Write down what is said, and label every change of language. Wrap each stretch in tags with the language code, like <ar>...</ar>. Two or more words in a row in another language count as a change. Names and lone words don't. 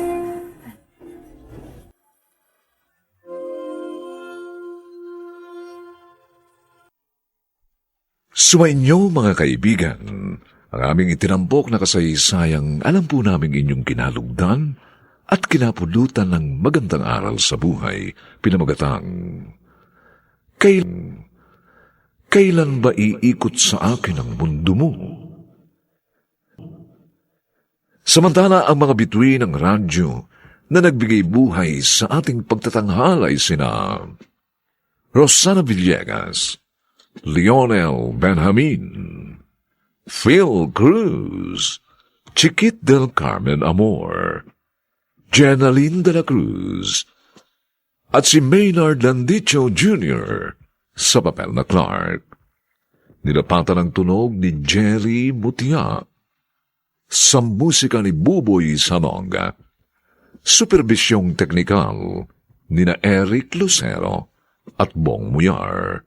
<tl>Sumainyo mga kaibigan, ang aming itinampok na kasaysayang alam po namin inyong kinalugdan at kinapulutan ng magandang aral sa buhay, pinamagatang Kailan ba iikot sa akin ang mundo mo? Samantala ang mga bituin ng radyo na nagbigay buhay sa ating pagtatanghal ay sina Rosana Villegas, Lionel Benjamin, Phil Cruz, Chiquit del Carmen Amor, Jenaline de la Cruz, at si Maynard Landicho Jr. sa papel na Clark. Nilapatan ang tunog ni Jerry Mutia. Sa musika ni Buboy Salonga. Supervisyong teknikal ni na Eric Lucero at Bong Muyar.</tl>